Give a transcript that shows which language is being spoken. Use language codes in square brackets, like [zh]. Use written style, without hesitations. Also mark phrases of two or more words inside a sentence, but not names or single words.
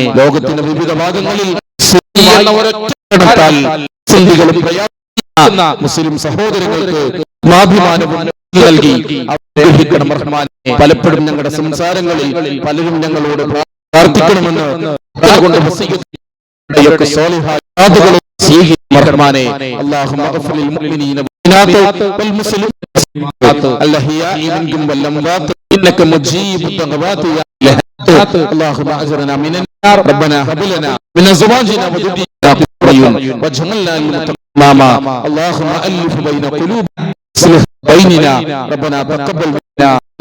[ml] ലോകത്തിന്റെ വിവിധ ഭാഗങ്ങളിൽ മുസ്ലിം സഹോദരങ്ങൾക്ക് സ്വാഭിമാനവും നൽകി അനുഗ്രഹിക്കണം റഹ്മാനെ. പലപ്പോഴും ഞങ്ങളുടെ സംസാരങ്ങളിൽ പലരും ഞങ്ങളോട് പ്രാർത്ഥിക്കണമെന്ന് റഹ്മാനെ. [ar] اللهم اغفر للمؤمنين والمسلمين الأحياء منكم والأموات إنك مجيب الدعوات يا اللهم أجرنا من النار ربنا هب لنا من أزواجنا وذرياتنا قرة أعين واجعلنا للمتقين إماما اللهم ألف بين قلوبنا واصلح بيننا ربنا تقبل منا